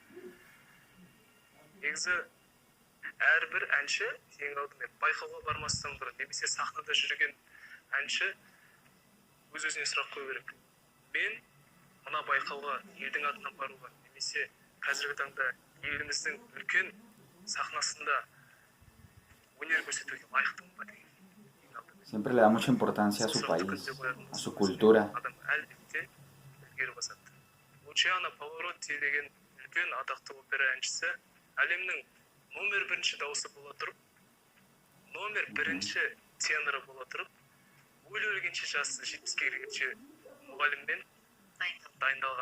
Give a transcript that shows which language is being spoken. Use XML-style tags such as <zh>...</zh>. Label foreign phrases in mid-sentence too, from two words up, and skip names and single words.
<kk>Негізі әрбір әнші ең алдымен байқауға бармастан бұрын немесе сахнада жүрген әнші өз-өзіне сұрақ қою керек. Мен мына байқауға елдің атынан баруға немесе қазіргі таңда еліміздің үлкен сахнасында өнер көрсетуге лайықтымын ба деген.</kk> <es>Siempre le da mucha importancia a su país, a su cultura.</es> <kk>Адам әлбетте ілгері басады. Лучиано Паваротти деген үлкен атақты опера әншісі әлемнің номер 1 дауысы бола тұрып, номер 1 теноры бола тұрып, өле-өлгенше жасы 70-ке келгенше мұғаліммен дайындалған.</kk>